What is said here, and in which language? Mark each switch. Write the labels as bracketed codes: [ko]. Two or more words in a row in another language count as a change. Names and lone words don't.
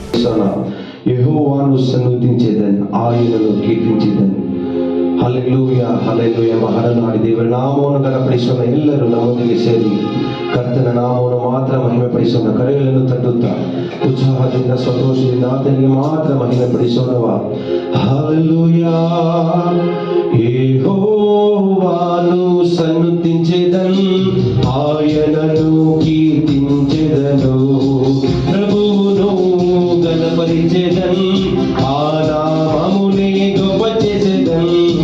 [te] పక్షాన యెహోవాను సన్నుతించేదని, ఆయనను కీర్తించేదని. [kn] హల్లెలూయా ಹಲ್ಲೆಲೂಯಾ. ಮಹಾನಾಡಿ ದೇವರ ನಾಮವನ್ನು ಘನಪಡಿಸೋಣ. ಎಲ್ಲರೂ ನಮ್ಮೊಂದಿಗೆ ಸೇರಿ ಕರ್ತನ ನಾಮವನ್ನು ಮಾತ್ರ ಮಹಿಮೆ ಪಡಿಸೋಣ. ಕರೆಗಳನ್ನು ತಟ್ಟುತ್ತಾ ಉತ್ಸಾಹದಿಂದ ಸಂತೋಷದಿಂದ ಆತನಿಗೆ ಮಾತ್ರ ಮಹಿಮೆ ಪಡಿಸೋಣವ. [te] హల్లెలూయా. యెహోవాను సన్నుతించెదన్, ఆయనను కీర్తించెదను. ప్రభువును ఘనపరిచెదన్, ఆ నామమునే గొప్ప చేసెదన్.